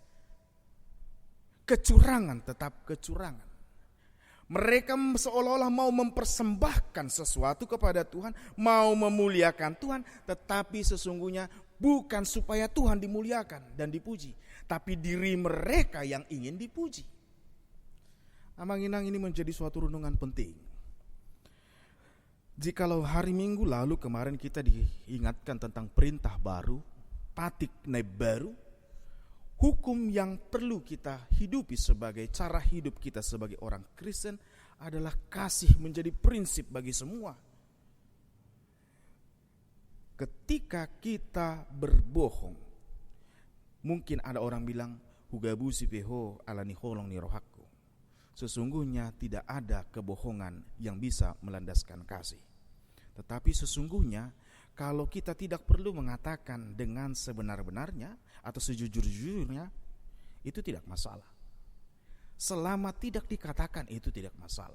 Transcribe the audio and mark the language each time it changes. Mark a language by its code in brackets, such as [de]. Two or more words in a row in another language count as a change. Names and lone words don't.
[id] Kecurangan tetap kecurangan. Mereka seolah-olah mau mempersembahkan sesuatu kepada Tuhan, mau memuliakan Tuhan, tetapi sesungguhnya bukan supaya Tuhan dimuliakan dan dipuji, tapi diri mereka yang ingin dipuji. Amang Inang, ini menjadi suatu renungan penting. Jikalau hari Minggu lalu kemarin kita diingatkan tentang perintah baru, [bbc] patik neb baru, [id] hukum yang perlu kita hidupi sebagai cara hidup kita sebagai orang Kristen adalah kasih menjadi prinsip bagi semua. Ketika kita berbohong, mungkin ada orang bilang, [bbc] hugabusi peho alani holong ni rohaku. [id] Sesungguhnya tidak ada kebohongan yang bisa melandaskan kasih. Tetapi sesungguhnya kalau kita tidak perlu mengatakan dengan sebenar-benarnya atau sejujur-jujurnya, itu tidak masalah. Selama tidak dikatakan, itu tidak masalah.